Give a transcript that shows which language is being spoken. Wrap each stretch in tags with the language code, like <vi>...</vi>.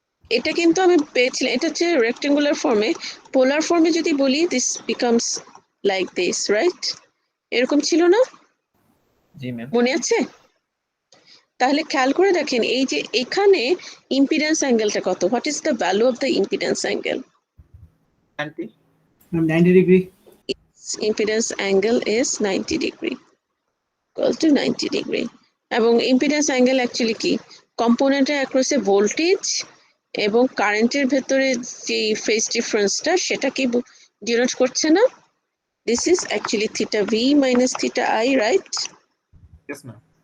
<bn>এটা কিন্তু আমি পেয়েছিলাম, এটা হচ্ছে রেক্টেঙ্গুলার ফর্মে। পোলার ফর্মে যদি বলি</bn> <en>This becomes like this, right?</en> <bn>এরকম ছিল না?</bn> <en>G, ma'am.</en> <bn>মনে আছে? তাহলে খেয়াল করে দেখেন এই যে এখানে ইম্পিডেন্স অ্যাঙ্গেলটা কত,</bn> <en>What is the value of the impedance angle? 90. Ma'am, 90 degree. Impedance angle is 90 degree, equal to 90 degree.</en> <bn>এবং ইম্পিডেন্স অ্যাঙ্গেল অ্যাকচুয়ালি কি? কম্পোনেন্টের অ্যাক্রসে ভোল্টেজ এবং কারেন্টের ভেতরে যে ফেজ ডিফারেন্সটা সেটা কি ডিনোট করছে না?</bn> <en>This is actually theta V minus theta I, right? Yes, ma'am.</en>